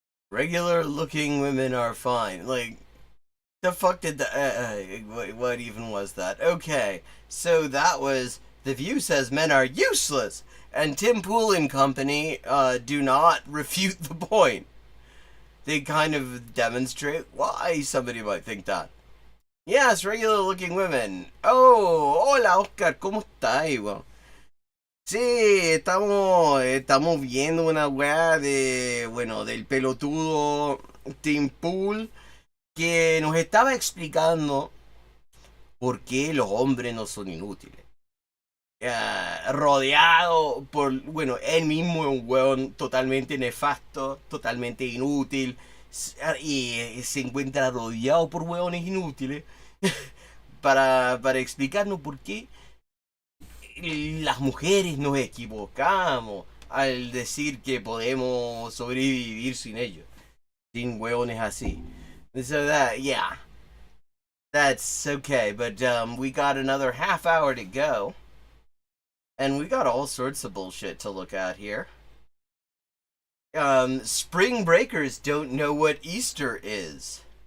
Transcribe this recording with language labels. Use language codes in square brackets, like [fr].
[en] Regular looking women are fine. Like, the fuck did what even was that? Okay, so that was The View says men are useless, and Tim Pool and company do not refute the point. They kind of demonstrate why somebody might think that. Yes, regular looking women. [es] Oh, hola Oscar, ¿cómo estás? Well, sí, estamos viendo una weá del pelotudo Tim Pool que nos estaba explicando por qué los hombres no son inútiles. Rodeado por, él mismo es un weón totalmente nefasto, totalmente inútil, y se encuentra rodeado por weones inútiles para explicarnos por qué las mujeres nos equivocamos al decir que podemos sobrevivir sin ellos. Din huevo ni así. [en] So that, yeah. That's okay, but we got another half hour to go. And we got all sorts of bullshit to look at here. Spring breakers don't know what Easter is.